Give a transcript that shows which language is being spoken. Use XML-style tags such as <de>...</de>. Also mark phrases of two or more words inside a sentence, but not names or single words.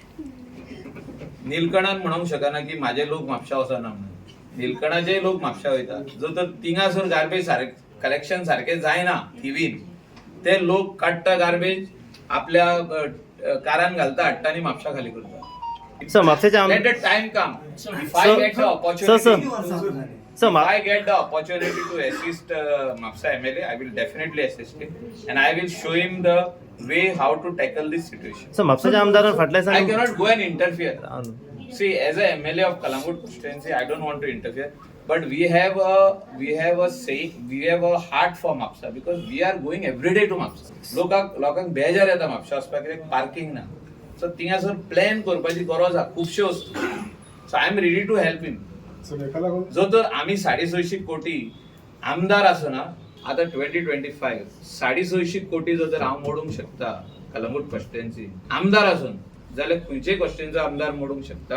<kok>निलकणान म्हणूंक शकना की म्हाजे लोक म्हापशा वचना म्हणून. निलकणाचे लोक म्हापशा वयता. जो तर थिंगासर</kok> <en>garbage collection</en> <kok>सारकें जायना थिवीन, ते लोक काडटा गार्बेज, आपल्या कारान घालता, हाडटा आनी म्हापशा खाली करता. सो म्हापशेचे</kok> <en>Let the time come. If I get the opportunity, if I get the opportunity to assist MAPSA MLA, I will definitely assist him, and I will show him the way how to tackle this situation.</en> <kok>सो म्हापशेच्या आमदारान फाटल्या</kok> <en>I cannot go and interfere.</en> <kok>दिसांनी</kok> <en>See, as a MLA of Kalangut constituency, I don't want to interfere, but we have a heart for MAPSA because we are going every day to MAPSA.</en> <kok>लोकांक बेजार येता म्हापशा वचपाक, कित्याक पार्किंग ना. सो थिंगासर प्लॅन करपाची गरज आहा खुबश्यो वस्तू.</kok> <en>so I am ready to help him.</en> <kok>सो ताका लागून जो तर आमी 650 कोटी आमदार आसना, आता 2025 650 कोटी जो तर हांव मोडूंक शकता कलंगूट कॉन्स्टिट्युएन्सी आमदार आसून, जाल्यार खंयचेय कॉन्स्टिट्युएन्सीचो आमदार मोडूंक शकता.</kok>